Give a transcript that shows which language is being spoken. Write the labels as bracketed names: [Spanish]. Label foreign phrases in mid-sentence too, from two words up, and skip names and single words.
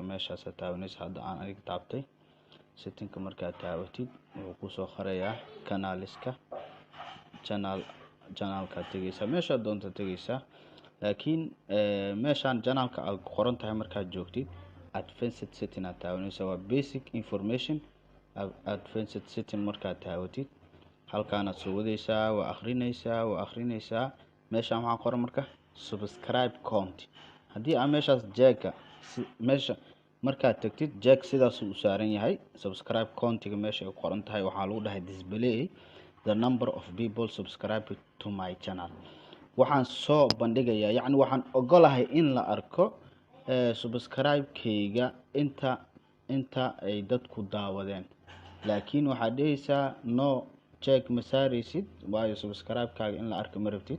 [Somali] meeshaasaad taabanaysaa. hadda aan aniga taabtay setting-ka. markaad taabatid wuxuu kusoo qarayaa canaliska. channelkaad tegaysaa. meeshaad doonta tegaysaa, laakiin meeshaan channelka aad qoran tahay markaad joogtid [English] advanced setting [Somali] aad taabanaysaa. waa [English] basic information. advanced setting [Somali] markaad taabatid halkaanaad soo wadaysaa. waa akhrinaysaa. meeshaan waxaa qoran marka [English] subscribe count. [Somali] haddii aan meeshaas jeega meesha markaad tagtid jeeg sidaas uu saaran yahay. [English] subscribe count-ga [Somali] meesha ay qoran tahay waxaa lagu dhahay [English] display the number of people subscribe to my channel. [Somali] waxaan soo bandhigayaa, yacni waxaan ogolahay in la arko subscribe-kayga inta ay dadku daawadeen. laakiin waxaad dhehaysaa [English] no jeeg [Somali] ma saaraysid, waayo subscribe-kaaga in la arko ma rabtid.